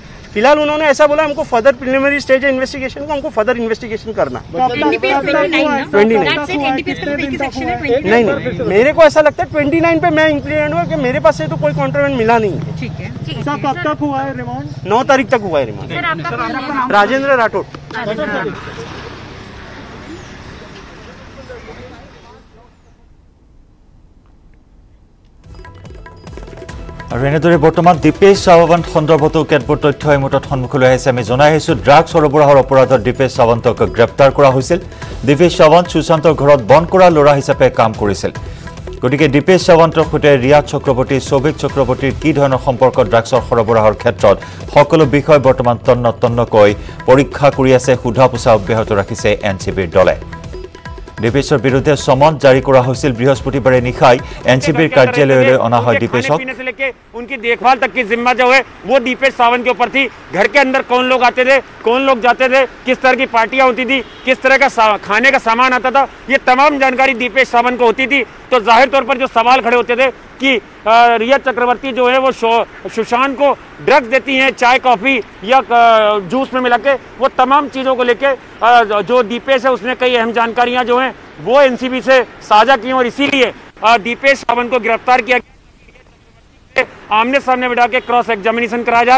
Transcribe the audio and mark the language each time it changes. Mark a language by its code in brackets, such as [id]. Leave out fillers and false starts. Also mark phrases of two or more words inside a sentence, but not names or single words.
[hi] फिलहाल उन्होंने ऐसा बोला हमको [en] further preliminary stage [hi] है इन्वेस्टिगेशन को, हमको [en] further investigation [hi] करना। 29 नहीं, मेरे को ऐसा लगता है 29 पे मैं इंक्लूड हुआ कि मेरे पास से तो कोई कॉन्ट्रावेंट मिला नहीं है। ठीक है, कब तक हुआ है रिमांड? 9 तारीख तक हुआ है रिमांड। राजेंद्र राठौड़। [as] আৰু এনেদৰে বৰ্তমান দীপেশ সাৱন্ত সন্দৰ্ভতো কেতবোৰ তথ্য এই মুহূৰ্তত সন্মুখলৈ আহিছে। আমি জনাই আহিছোঁ ড্ৰাগছ সৰবৰাহৰ অপৰাধত দীপেশ সাৱন্তক গ্ৰেপ্তাৰ কৰা হৈছিল। দীপেশ সাৱন্ত সুশান্তৰ ঘৰত বন্ধ কৰা ল'ৰা হিচাপে কাম কৰিছিল। গতিকে দীপেশ সাৱন্তৰ সৈতে ৰিয়া চক্ৰৱৰ্তী, সৌভিক চক্ৰৱৰ্তীৰ কি ধৰণৰ সম্পৰ্ক ড্ৰাগছৰ সৰবৰাহৰ ক্ষেত্ৰত সকলো বিষয় বৰ্তমান তন্নতন্নকৈ পৰীক্ষা কৰি আছে, সোধা পোছা অব্যাহত ৰাখিছে এনচিবিৰ দলে। দীপেশৰ বিৰুদ্ধে সমন জাৰি কৰা হৈছিল। বৃহস্পতিবাৰে নিশাই এনচিবিৰ কাৰ্যালয়লৈ অনা হয় দীপেশক। [hi] उनकी देखभाल तक की जिम्मा जो है वो दीपेश सावंत के ऊपर थी। घर के अंदर कौन लोग आते थे, कौन लोग जाते थे, किस तरह की पार्टियां होती थी, किस तरह का खाने का सामान आता था, ये तमाम जानकारी दीपेश सावंत को होती थी। तो जाहिर तौर पर जो सवाल खड़े होते थे कि रिया चक्रवर्ती जो है वो सुशांत को ड्रग्स देती हैं चाय कॉफी या जूस में मिला के, वो तमाम चीज़ों को लेके जो दीपेश है उसने कई अहम जानकारियां जो हैं वो एनसीबी से साझा की और इसीलिए दीपेश सावंत को गिरफ्तार किया, आमने सामने बिठा के [en] cross examination [hi] कराया जाए।